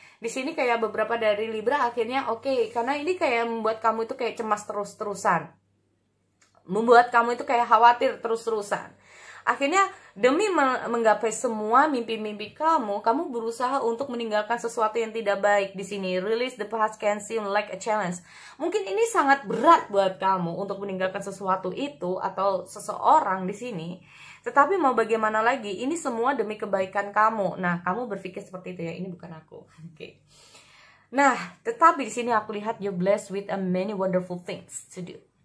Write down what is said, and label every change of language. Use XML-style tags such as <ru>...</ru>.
<id>Di sini kayak beberapa dari Libra akhirnya oke, karena ini kayak membuat kamu itu kayak cemas terus-terusan. Membuat kamu itu kayak khawatir terus-terusan. Akhirnya demi menggapai semua mimpi-mimpi kamu berusaha untuk meninggalkan sesuatu yang tidak baik. Di sini</id> <en>release the past can seem like a challenge.</en> <id>Mungkin ini sangat berat buat kamu untuk meninggalkan sesuatu itu atau seseorang di sini. Tetapi mau bagaimana lagi? Ini semua demi kebaikan kamu. Nah, kamu berpikir seperti itu ya. Ini bukan aku. Oke. Nah, tetapi di sini aku lihat</id> <en>you're blessed with a many wonderful things to do.</en>